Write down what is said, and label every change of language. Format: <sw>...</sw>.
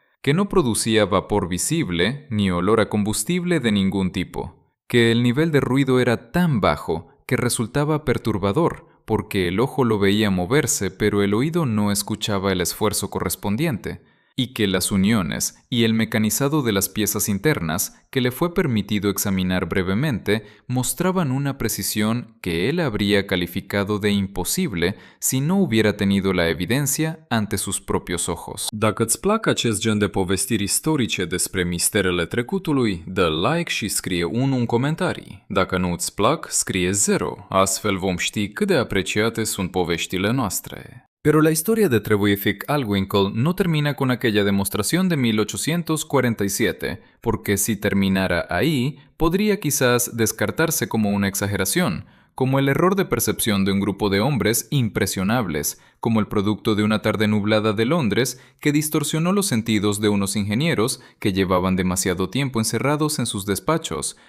<es>que no producía vapor visible ni olor a combustible de ningún tipo, que el nivel de ruido era tan bajo que resultaba perturbador, porque el ojo lo veía moverse pero el oído no escuchaba el esfuerzo correspondiente, y que las uniones y el mecanizado de las piezas internas que le fue permitido examinar brevemente mostraban una precisión que él habría calificado de imposible si no hubiera tenido la evidencia ante sus propios ojos.</es> <ro>Dacă îți plac acest gen de povestiri istorice despre misterele trecutului, dă like și scrie 1 în comentarii. Dacă nu îți plac, scrie 0, astfel vom ști cât de apreciate sunt poveștile noastre.</ro> <es>Pero la historia de Trevithick al Winkle no termina con aquella demostración de 1847, porque si terminara ahí, podría quizás descartarse como una exageración, como el error de percepción de un grupo de hombres impresionables, como el producto de una tarde nublada de Londres que distorsionó los sentidos de unos ingenieros que llevaban demasiado tiempo encerrados en sus despachos,</es>